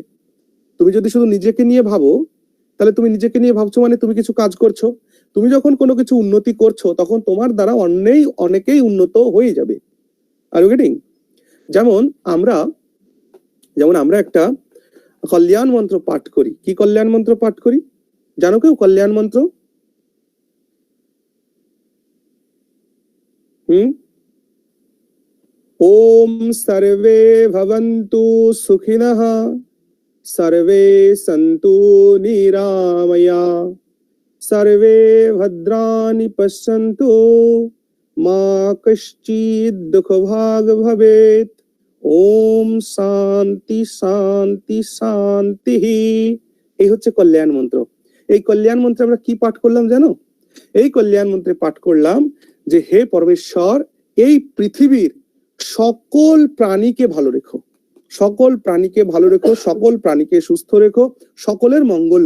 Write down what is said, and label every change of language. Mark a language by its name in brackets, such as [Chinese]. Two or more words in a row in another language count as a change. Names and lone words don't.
[Bangla] তুমি যদি শুধু নিজেকে নিয়ে ভাবো, তাহলে তুমি নিজেকে নিয়ে ভাবছো মানে তুমি কিছু কাজ করছো। তুমি যখন কোনো কিছু উন্নতি করছো, তখন তোমার দ্বারা অনেকেই উন্নত হয়ে যাবে। [English] Are you getting? [Bangla] যেমন আমরা একটা কল্যাণ মন্ত্র পাঠ করি। কি কল্যাণ মন্ত্র পাঠ করি জানো কেউ? কল্যাণ মন্ত্র [Sanskrit] ওম সর্বে ভবন্তু সুখিনঃ, সর্বে সন্তু নিরাময়া, সর্বে ভদ্রাণি পশ্যন্তু, মা কশ্চিৎ দুঃখভাগ ভবেৎ। ওম শান্তি শান্তি শান্তি। [Bangla] এই হচ্ছে কল্যাণ মন্ত্র। এই কল্যাণ মন্ত্রে আমরা কি পাঠ করলাম জানো? এই কল্যাণ মন্ত্রে পাঠ করলাম যে হে পরমেশ্বর, এই পৃথিবীর সকল প্রাণীকে ভালো রেখো, সকল প্রাণীকে ভালো রেখো, সকল প্রাণীকে সুস্থ রেখো, সকলের মঙ্গল করো।